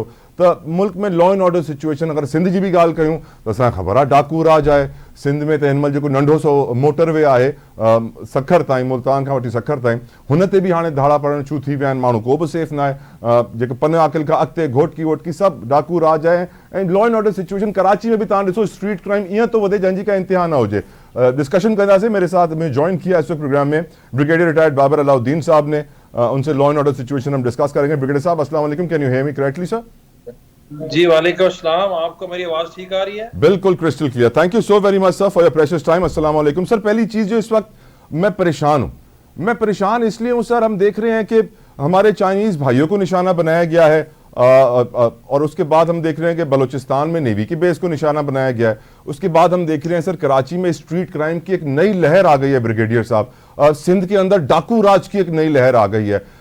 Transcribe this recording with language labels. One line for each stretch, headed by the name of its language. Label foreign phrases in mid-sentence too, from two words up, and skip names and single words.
Sindhi: त मुल्क में
English: law and order situation,
Sindhi: अगरि सिंध जी बि ॻाल्हि कयूं त असांखे ख़बर आहे डाकू राज आहे सिंध में। त हिन महिल जेको नंढो सो मोटरवे आहे सखर ताईं, मुल्तान खां वठी सखर ताईं, हुन ते बि हाणे धाड़ा पढ़णु शुरू थी विया आहिनि। माण्हू को बि सेफ न आहे, जेके पन आकिल खां अॻिते घोटकी वोटकी सभु डाकू राज आहे। ऐं
English: law and order situation
Sindhi: कराची में भी तव्हां ॾिसो,
English: street crime
Sindhi: ईअं थो वधे जंहिंजी का इंतिहा न हुजे। डिस्कशन कंदासीं।
Urdu: میرے ساتھ میں جوائن کیا اس پروگرام میں بریگیڈیئر ریٹائرڈ بابر علاؤالدین صاحب نے، ان سے
English: law and order situation
Urdu: ہم ڈسکس کریں گے. بریگیڈیئر صاحب
Arabic: السلام عليكم,
English: can you hear me correctly sir?
Urdu: جی
Arabic: وعليكم السلام,
Urdu: آپ کو میری آواز ٹھیک آ رہی ہے? بالکل
English: crystal clear. thank you so very much sir for your precious time.
Arabic: السلام عليكم सर।
Urdu: پہلی چیز جو اس وقت میں پریشان ہوں، میں پریشان اس لیے ہوں سر، ہم دیکھ رہے ہیں کہ ہمارے چائنیز بھائیوں کو نشانہ بنایا گیا ہے اور اس کے بعد ہم دیکھ رہے ہیں کہ بلوچستان میں نیوی کی بیس کو نشانہ بنایا گیا ہے. اس کے بعد ہم دیکھ رہے ہیں سر کراچی میں
English: street crime
Urdu: کی ایک نئی لہر آ گئی ہے بریگیڈیئر صاحب، سندھ کے اندر ڈاکو راج کی ایک نئی لہر آ گئی ہے.